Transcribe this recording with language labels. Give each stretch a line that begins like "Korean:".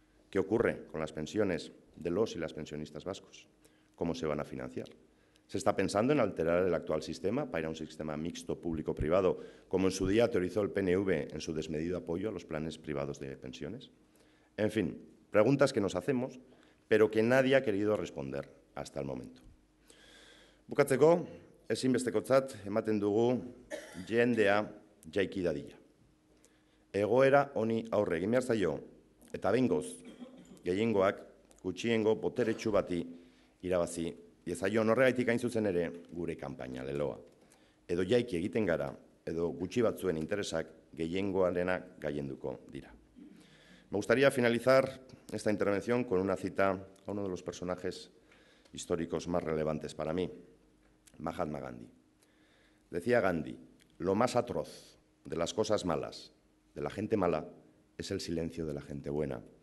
Spanish: ¿Qué ocurre con las pensiones de los y las pensionistas vascos? ¿Cómo se van a financiar? ¿Se está pensando en alterar el actual sistema para ir a un sistema mixto público-privado, como en su día teorizó el PNV en su desmedido apoyo a los planes privados de pensiones? En fin, preguntas que nos hacemos, pero que nadie ha querido responder hasta el momento.
Basque: Bukatzeko, ezinbestekotzat ematen dugu jendea jaiki dadila. Egoera honi aurre egin behar zaio, eta behingoz, gehiengoak gutxiengo boteretsu bati irabazi diezaion horregaitik hain zuzen ere gure kanpaina leloa. Edo jaiki egiten gara, edo gutxi batzuen interesak gehiengoarenak gailenduko dira.
Spanish: Me gustaría finalizar esta intervención con una cita a uno de los personajes históricos más relevantes para mí, Mahatma Gandhi. Decía Gandhi: lo más atroz de las cosas malas, de la gente mala, es el silencio de la gente buena.